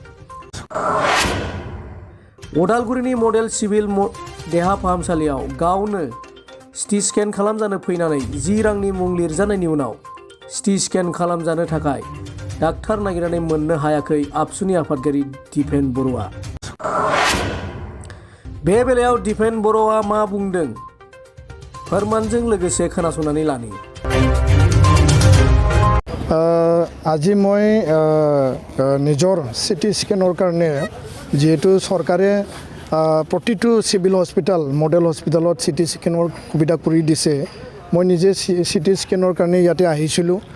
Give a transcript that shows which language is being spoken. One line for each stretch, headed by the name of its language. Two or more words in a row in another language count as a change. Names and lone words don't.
Bodo: उदालगुरिनि
English: model civil
Bodo: देहा फाहामसालियाव गावनो
English: CT scan
Bodo: खालामजानो फैनानै 10 रांनि मुं लिरजानायनि उनाव
English: CT scan
Bodo: खालामजानो थाखाय डाक्टार नागिरनानै मोननो हायाखै आबसुनि आफादगिरि दिपेन बर'आ। बे बेलायाव दिपेन बर'आ मा बुंदों फोरमानजों लोगोसे खोनासंनानै लानि।
Assamese: আজি মই নিজৰ সিটি স্কেনৰ কাৰণে যেহেতু চৰকাৰে প্ৰতিটো
English: civil hospital model
Assamese: হস্পিটালত সিটি স্কেনৰ সুবিধা কৰি দিছে, মই নিজে সিটি স্কেনৰ কাৰণে ইয়াতে আহিছিলোঁ।